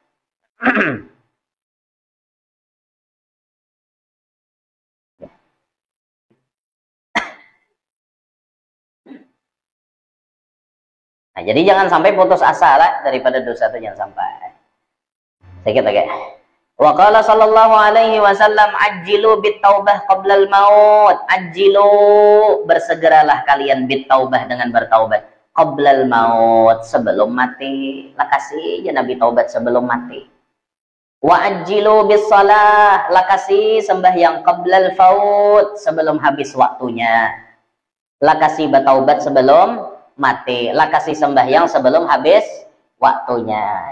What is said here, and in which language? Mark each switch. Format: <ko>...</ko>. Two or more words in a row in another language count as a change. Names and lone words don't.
<id>Nah, jadi jangan sampai putus asa lah daripada dosa itu, jangan sampai. Sedikit lagi.</id> <ar>وقال صلى الله عليه وسلم عجلوا بالتوبة قبل الموت. Ajjilu,</ar> <id>bersegeralah kalian bitaubah dengan bertaubat</id> <ar>قبل الموت,</ar> <id>sebelum mati. Lakasi ya Nabi taubat sebelum mati.</id> <ar>وعجلوا بالصلاة,</ar> <id>lakasi sembahyang</id> <ar>قبل الفوت,</ar> <id>sebelum habis waktunya. Lakasi bertaubat sebelum mati, lah kasih sembahyang sebelum habis waktunya.</id>